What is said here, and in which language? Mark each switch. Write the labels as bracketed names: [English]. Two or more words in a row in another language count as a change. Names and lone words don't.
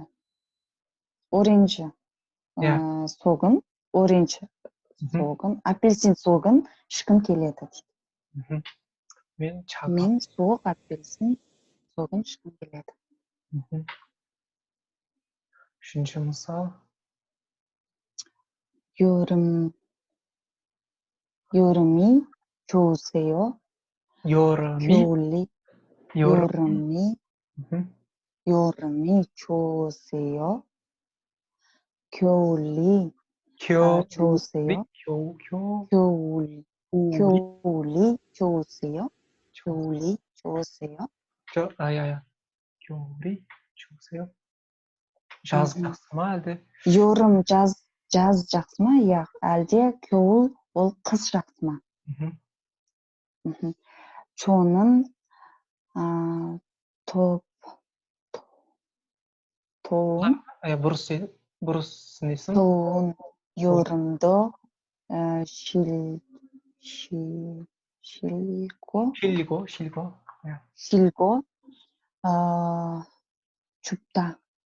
[Kazakh] Оранжи согын, оранж согын, апельсин согын ішкім келеді. Мен суық апельсин согын ішкім келеді. Үшінші мысал. [Korean] 여름이 좋으세요? 여름이 좋으세요? 겨울이 좋으세요? 겨울이 좋으세요? 겨울이 좋으세요? 겨울이 좋으세요? [Kazakh] Жаз жақсы ма әлде? 여름 жаз жақсы ма? Иә, әлде 겨울 ол қыс жақсы ма? [Korean] 저는 더운 여름도 싫고 춥다.